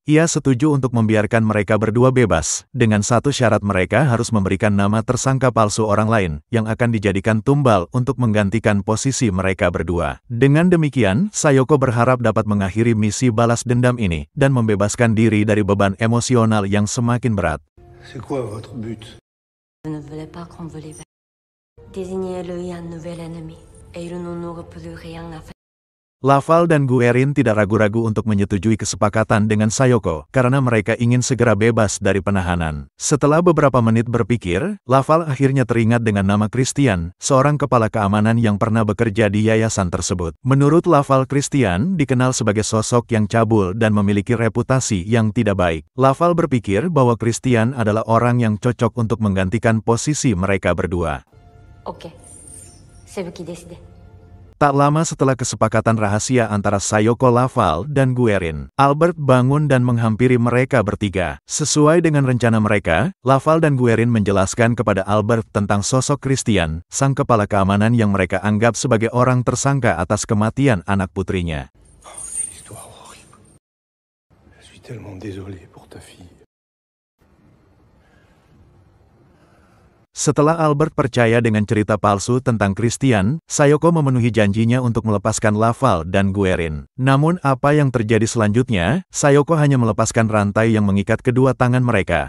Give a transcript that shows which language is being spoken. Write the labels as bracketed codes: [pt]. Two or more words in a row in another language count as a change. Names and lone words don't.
[id] Ia setuju untuk membiarkan mereka berdua bebas, dengan satu syarat: mereka harus memberikan nama tersangka palsu orang lain, yang akan dijadikan tumbal untuk menggantikan posisi mereka berdua. Dengan demikian, Sayoko berharap dapat mengakhiri misi balas dendam ini, dan membebaskan diri dari beban emosional yang semakin berat. [fr] C'est quoi votre but? Je ne voulais pas qu'on vous libère. Désignez-lui un nouvel ennemi, et il n'en aura plus rien à faire. [id] Laval dan Guerin tidak ragu-ragu untuk menyetujui kesepakatan dengan Sayoko, karena mereka ingin segera bebas dari penahanan. Setelah beberapa menit berpikir, Laval akhirnya teringat dengan nama Christian, seorang kepala keamanan yang pernah bekerja di yayasan tersebut. Menurut Laval, Christian dikenal sebagai sosok yang cabul dan memiliki reputasi yang tidak baik. Laval berpikir bahwa Christian adalah orang yang cocok untuk menggantikan posisi mereka berdua. [fr] Ok, c'est vous qui décidez. [id] Tak lama setelah kesepakatan rahasia antara Sayoko, Laval, dan Guerin, Albert bangun dan menghampiri mereka bertiga. Sesuai dengan rencana mereka, Laval dan Guerin menjelaskan kepada Albert tentang sosok Christian, sang kepala keamanan yang mereka anggap sebagai orang tersangka atas kematian anak putrinya. [fr] Oh, quelle histoire horrible. Je suis tellement désolé pour ta fille. [id] Setelah Albert percaya dengan cerita palsu tentang Christian, Sayoko memenuhi janjinya untuk melepaskan Laval dan Guerin. Namun apa yang terjadi selanjutnya? Sayoko hanya melepaskan rantai yang mengikat kedua tangan mereka.